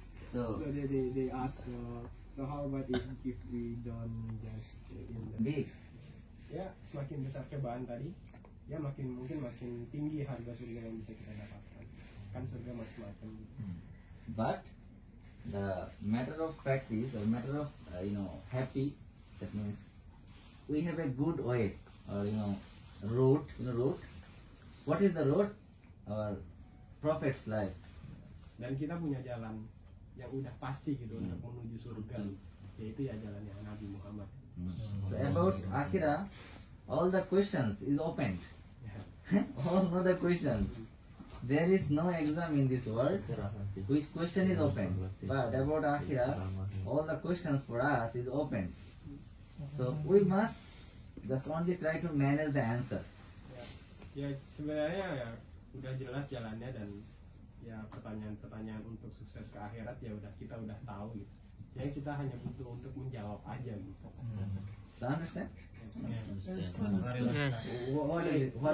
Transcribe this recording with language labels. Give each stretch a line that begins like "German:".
English: So they ask, so how about if we don't just in the Big.
Indonesian: ya semakin besar cobaan tadi, ya makin tinggi harga surga yang bisa kita dapatkan. Kan surga macam-macam gitu.
English: But the matter of fact is, or matter of happy, that means we have a good way, or route. Route. What is the road? Our Prophet's life.
Indonesian: Dan kita punya jalan yang udah pasti gitu untuk menuju surga, yaitu ya jalannya Nabi Muhammad.
English: So about Akhirah, all the questions is opened. All other questions. There is no exam in this world which question is open. But about Akhirah, all the questions for us is open. So we must just only try to manage the answer.
Indonesian: Ya sebenarnya ya udah jelas jalannya, dan ya pertanyaan-pertanyaan untuk sukses ke akhirat ya kita udah tahu gitu. Yang kita hanya butuh untuk menjawab aja gitu.
English: So understand? Yes. What is it?